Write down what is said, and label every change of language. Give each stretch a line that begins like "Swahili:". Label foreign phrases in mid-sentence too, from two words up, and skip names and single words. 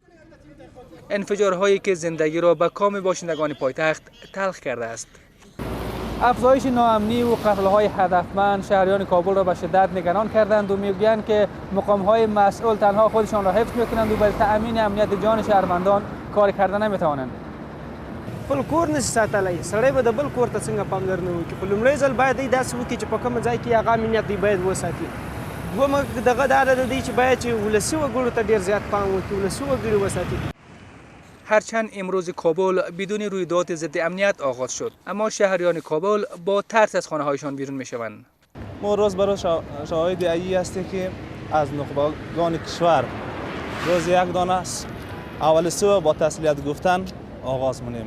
Persian: انفجارهایی که زندگی را به کام باشندگان پایتخت تلخ کرده است. افزایش ناامنی و قتل‌های هدفمند شهریان کابل را به شدت نگران کردند و میگویند که مقام‌های مسئول تنها خودشان را حفظ می‌کنند و برای تأمین امنیت جان شهروندان کار کردن نمی‌توانند.
Pashto: خپل کور نشي ساتلی، سړی به د بل کور ته څنګه پاملرنه وکړي. په لومړي ځل باید دی داسې وکړي چې په کوم ځای کې هغه امنیت دی باید وساتي. دومره دغه دا ده دی چې باید چې ولسي وګړو ته ډېر زیات پام وکړي، ولسي وګړي وساتي.
Persian: هرچند امروز کابل بدون رویداد ضد امنیت آغاز شد، اما شهریان کابل با ترس از خانه‌هایشان بیرون می‌شوند. ما روز به روز شاهد ای هستیم که از نخبگان کشور روز یک دانه است اول صبح با تسلیت گفتن آغاز منیم.